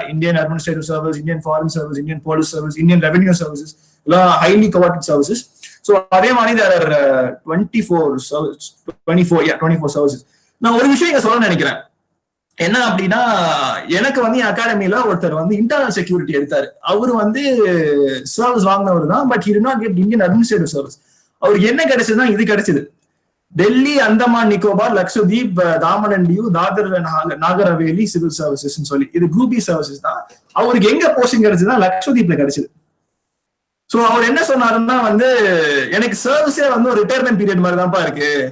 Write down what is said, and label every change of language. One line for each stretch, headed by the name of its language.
Tamil: Indian administrative service, Indian foreign service, Indian police service, Indian revenue services, எல்லாம் highly coveted services.
English: so
Tamil: அதே மாதிரி
English: there are 24 services.
Tamil: நான் ஒரு விஷயம் இங்க சொல்ல நினைக்கிறேன், என்ன அப்படின்னா, எனக்கு வந்து என் அகாடமியில ஒருத்தர் வந்து இன்டர்னல் செக்யூரிட்டி எடுத்தாரு. அவரு வந்து சர்வீஸ் வாங்கினவர் தான், but
English: he did not get Indian administrative service.
Tamil: அவருக்கு என்ன கிடைச்சதுன்னா இது கிடைச்சது, Delhi, Andaman Nicobar, Lakshadweep, Daman and due, Dadar Nagar Haveli civil services சொல்லி, இது குரூப் பி சர்வீசஸ் தான். அவருக்கு எங்க போஸ்டிங் கிடைச்சதுன்னா லக்ஷதீப்ல கிடைச்சது. சோ அவர் என்ன சொன்னாருன்னா வந்து, எனக்கு சர்வீஸே வந்து ஒரு ரிட்டையர்மெண்ட் பீரியட் மாதிரி தான்ப்பா இருக்கு.